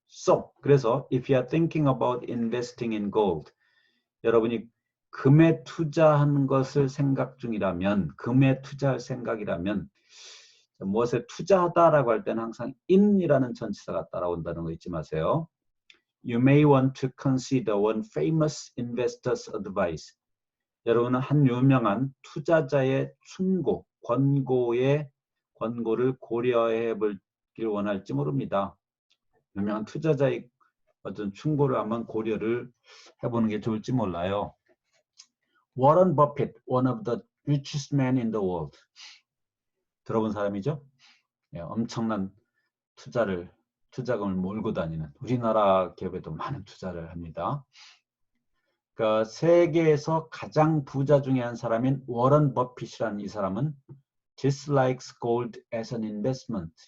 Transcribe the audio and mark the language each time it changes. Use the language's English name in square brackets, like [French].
[Korean] So 그래서 [English] if you are thinking about investing in gold [Korean] 여러분이 금에 투자하는 것을 생각 중이라면 금에 투자할 생각이라면 무엇에 투자하다라고 할 때는 항상 in이라는 전치사가 따라온다는 거 잊지 마세요. [English] You may want to consider one famous investor's advice. [Korean] 여러분은 한 유명한 투자자의 충고, 권고를 고려해 보길 원할지 모릅니다. 유명한 투자자의 어떤 충고를 한번 고려를 해보는 게 좋을지 몰라요. [English] Warren Buffett, one of the richest men in the world. [Korean] 들어본 사람이죠? 예, 엄청난 투자금을 몰고 다니는 우리나라 기업에도 많은 투자를 합니다. 그러니까 세계에서 가장 부자 중에 한 사람인 워런 버핏이라는 이 사람은 [English] dislikes gold as an investment.